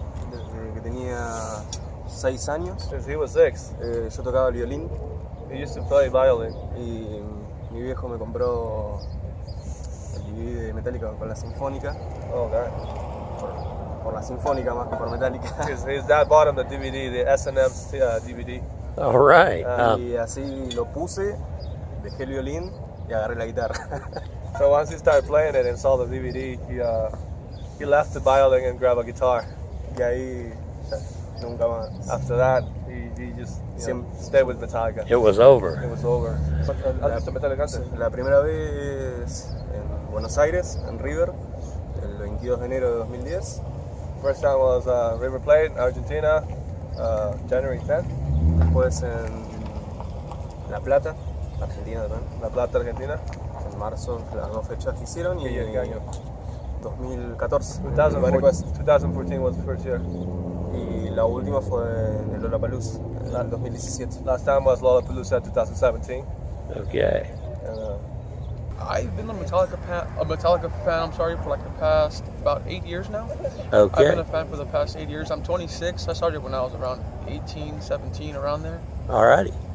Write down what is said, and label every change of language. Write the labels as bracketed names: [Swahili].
[Spanish] Desde que tenía 6 años. [English] Since he was 6. [Spanish] Yo tocaba el violín. [English] He used to play violin. [Spanish] Y mi viejo me compró el DVD de Metallica con la Sinfónica. [English] Oh, God. [Spanish] Por la Sinfónica más que por Metallica. [English] His dad bought him the DVD, the S&M's DVD. All right. [Spanish] Y así lo puse, dejé el violín y agarré la guitarra. [English] So once he started playing it and saw the DVD, he left the violin and grabbed a guitar. [Spanish] Y ahí nunca más. [English] After that, he just stayed with Metallica. It was over. It was over. [Spanish] ¿Has visto Metallica antes? La primera vez en Buenos Aires, en River, el 22 de enero de 2010. [English] First time was River Plate, Argentina, January 10th. [Spanish] Después en La Plata, Argentina también. La Plata, Argentina. En marzo, las 2 fechas que hicieron. Y ¿Qué año? 2014. [English] 2014 was the first year. [Spanish] Y la última fue en el Lollapalooza, en el 2017. [English] Last time was Lollapalooza 2017. Okay. And, I've been a Metallica fan. I'm sorry, for like the past about 8 years now. Okay. I've been a fan for the past 8 years. I'm 26. I started when I was around 18, 17, around there. Alrighty.